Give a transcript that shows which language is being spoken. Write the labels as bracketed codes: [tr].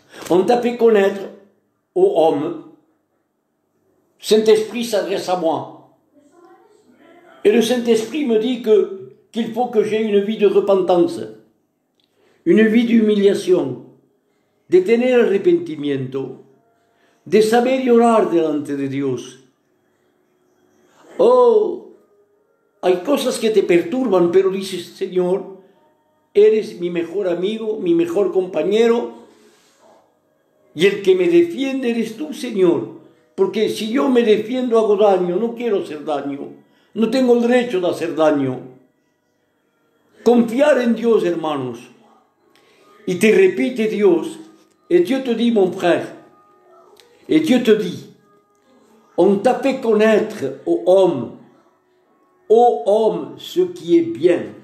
[fr] On t'a fait connaître aux hommes. Saint-Esprit s'adresse à moi. Et le Saint-Esprit me dit qu'il faut que j'ai une vie de repentance, une vie d'humiliation, [es] de tener arrepentimiento, de saber llorar delante de Dios. Oh, hay cosas que te perturban, pero dices, Señor, eres mi mejor amigo, mi mejor compañero, y el que me defiende eres tú, Señor, porque si yo me defiendo hago daño, no quiero hacer daño, no tengo el derecho de hacer daño. Confiar en Dios, hermanos, y te repite Dios, [fr] et Dieu te dit, mon frère, et Dieu te dit, on t'a fait connaître aux hommes, ce qui est bien.